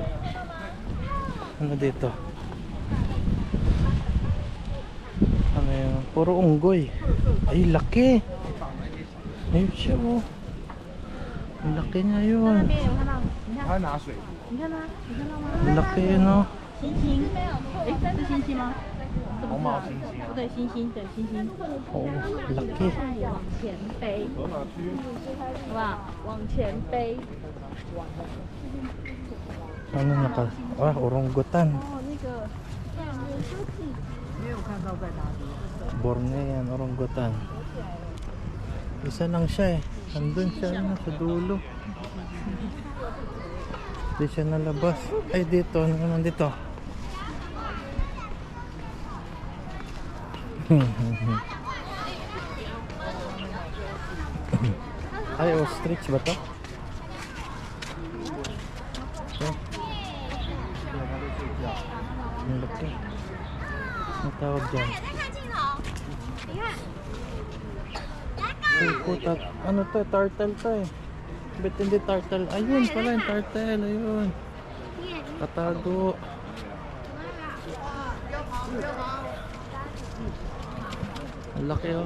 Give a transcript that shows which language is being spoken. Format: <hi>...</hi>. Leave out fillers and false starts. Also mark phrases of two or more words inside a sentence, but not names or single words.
<tl>Ano dito? Ano yun? Puro unggoy. Ay, laki. Ayun siya oh. Ang laki niya yun. Ang laki yun oh.</tl> <zh>星星，哎，是星星吗？红毛猩猩啊，不对，星星，对，星星。</zh> <tl>Oh, laki.</tl> <zh>往前飞，好不好？往前飞。</zh> <tl>Ano naka? Ah, oranggutan.</tl> <zh>哦，那个，没有看到在哪里。</zh> <tl>Bornean, oranggutan. Isa lang siya eh. Andun siya na sa dulo. Hindi siya nalabas. Ay, dito. Ano naman dito? Ay, ostrich ba to? Oh. Ang laki. Ang tawag dyan?</tl> <zh>看镜头，你看。</zh> <tl>Ay, puta. Ano to? Turtle to eh. Ba't hindi turtle? Ayun pala yung turtle. Ayun. Tatago. Ang laki oh.</tl>